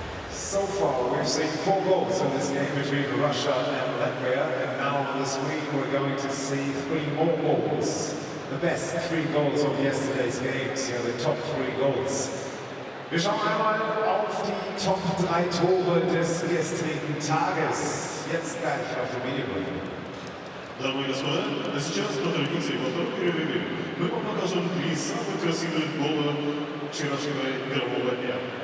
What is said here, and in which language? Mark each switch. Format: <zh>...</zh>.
<en>So far, we've seen 4 goals in this game between Russia and Latvia, and now on the screen we're going to see 3 more goals. The best 3 goals of yesterday's games, here the top 3 goals.</en> <de>Wir schauen einmal auf die Top 3 Tore des gestrigen Tages. Jetzt gleich auf dem Videobrief.</de> <ru>Дамы и господа, а сейчас по традиции во втором перерыве мы вам покажем 3 самых красивых гола вчерашнего игрового дня.</ru>